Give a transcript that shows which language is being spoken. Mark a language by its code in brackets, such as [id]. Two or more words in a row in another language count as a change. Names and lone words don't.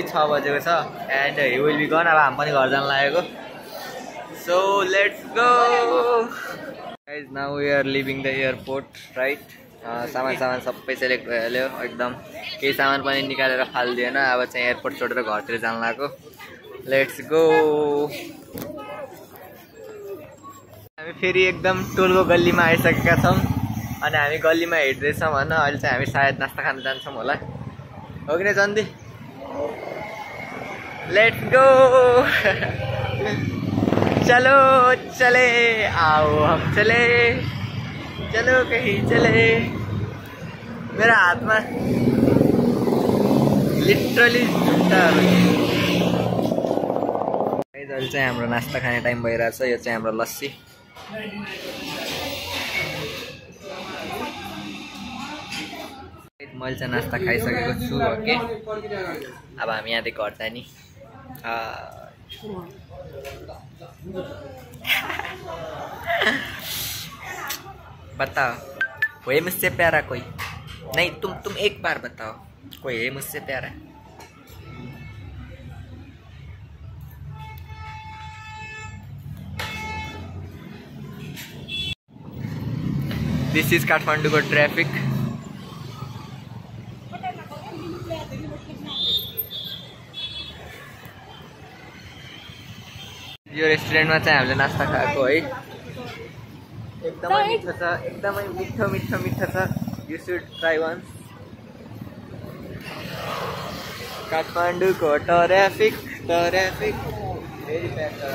[ne] 6 बजेको छ [en] and he will be gone [ne] अब हामी पनि घर जान लागेको [en] so let's go guys now we are leaving the airport right [ne] सामान सबै सेलेक्ट भइहाल्यो एकदम केही सामान पनि निकालेर फालिदिएन अब चाहिँ एयरपोर्ट छोडेर घरतिर जान लागेको [en] let's go [ne] हामी फेरि एकदम टोलको गल्लीमा आइसकेका छौँ अनि हामी गल्लीमा हिँड्दैछौँ होइन अहिले चाहिँ हामी सायद नास्ता खान जान्छौँ होला हो कि नै चन्दी [en] let's go [hi] चलो चले आओ हम चले चलो कहीं चले [ne] मेरा हातमा लिटरली झुट्टाहरू अहिले चाहिँ हाम्रो नास्ता खाने टाइम भइरहेछ यो चाहिँ हाम्रो लस्सी मैले चाहिँ नास्ता खाइसकेको छु ओके अब हामी यहाँदेखि घर जाने [hi] बताओ कोई मुझसे प्यारा कोई नहीं तुम एक बार बताओ कोई है मुझसे प्यारा [en] this is [ne] काठमाडौँ को ट्रैफिक यो रेस्टुरेन्टमा चाहिँ हामीले नास्ता खाएको है एकदमै मिठो छ एकदमै मिठो छ [en] you should try once [ne] काठमाडौँको [en] traffic very bad